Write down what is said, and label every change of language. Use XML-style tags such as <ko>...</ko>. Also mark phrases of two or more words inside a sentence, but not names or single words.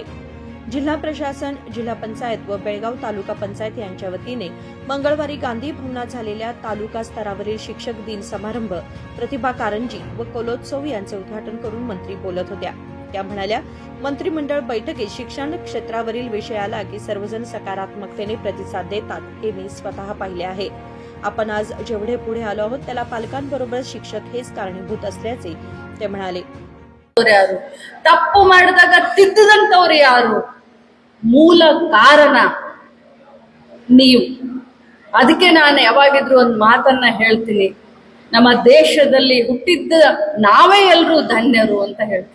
<mr>जिल्हा प्रशासन, जिल्हा पंचायत व बेळगाव तालुका पंचायत यांच्या वतीने मंगळवारी गांधी भवनात झालेल्या तालुका स्तरावरील शिक्षक दिन समारंभ प्रतिभा कारंजी व कलोत्सव यांचे उद्घाटन करून मंत्री बोलत होत्या। त्या म्हणाल्या, मंत्रिमंडळ बैठकीत शिक्षण क्षेत्रावरील विषयाला की सर्वजण सकारात्मकतेने प्रतिसाद देतात हे मी स्वतः पाहिले आहे। आपण आज जेवढे पुढे आलो आहोत त्याला पालकांबरोबर शिक्षक हेच कारणीभूत असल्याचे ते म्हणाले।</mr> <kn>ತಪ್ಪು ಮಾಡಿದಾಗ ತಿದ್ದಿದಂತವರು ಯಾರು? ಮೂಲ ಕಾರಣ ನೀವು। ಅದಕ್ಕೆ ನಾನು ಯಾವಾಗಿದ್ರು ಒಂದು ಮಾತನ್ನ ಹೇಳ್ತೀನಿ, ನಮ್ಮ ದೇಶದಲ್ಲಿ ಹುಟ್ಟಿದ್ದ ನಾವೇ ಎಲ್ಲರೂ ಧನ್ಯರು ಅಂತ ಹೇಳ್ತೀನಿ।</kn>